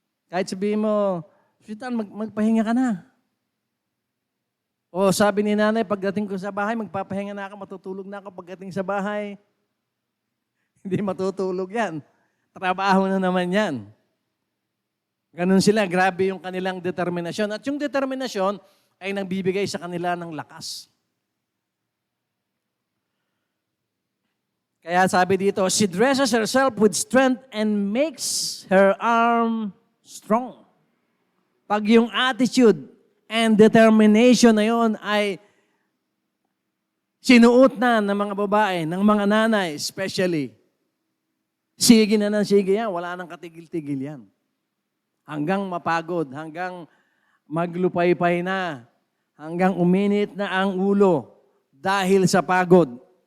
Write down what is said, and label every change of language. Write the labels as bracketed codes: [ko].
[tl] Kahit sabihin mo, Sweetan, magpahinga ka na. O sabi ni nanay, pagdating ko sa bahay, magpapahinga na ako, matutulog na ako pagdating sa bahay. Hindi matutulog yan. Trabaho na naman yan. Ganun sila, grabe yung kanilang determinasyon. At yung determinasyon ay nagbibigay sa kanila ng lakas. Kaya sabi dito, [en] she dresses herself with strength and makes her arm strong. [tl] Pag yung [en] attitude and determination [tl] na yun ay sinuot na ng mga babae, ng mga nanay especially, sige na ng sige yan, wala nang katigil-tigil yan. Hanggang mapagod, hanggang maglupay-pay na, hanggang uminit na ang ulo dahil sa pagod.